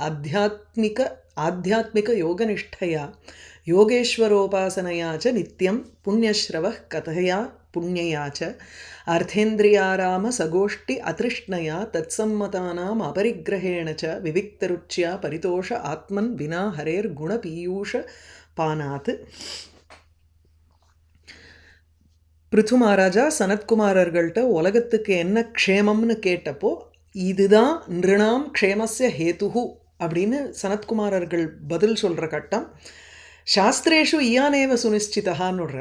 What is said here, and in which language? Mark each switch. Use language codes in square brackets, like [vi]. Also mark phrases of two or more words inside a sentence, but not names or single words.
[sa] आध्यात्मिकयोगनिष्ठया योगेश्वरोपासनया च नित्यं पुण्यश्रवः कथया पुण्यया च अर्थेन्द्रियाराम सगोष्ठि अतृष्णया तत्सम्मतानाम् अपरिग्रहेण च विविक्तरुच्या परितोष आत्मन् विना हरेर्गुणपीयूष पानात्। [ta] பிருத்து மகாராஜா சனத்குமாரர்கள்ட்ட உலகத்துக்கு என்ன க்ஷேமம்னு கேட்டப்போ இதுதான் [sa] नृणां क्षेमस्य हेतुः [ta] அப்படின்னு சனத்குமாரர்கள் பதில் சொல்கிற கட்டம். [sa] शास्त्रेषु इयानेव सुनिश्चितः [ta] விடுறார்.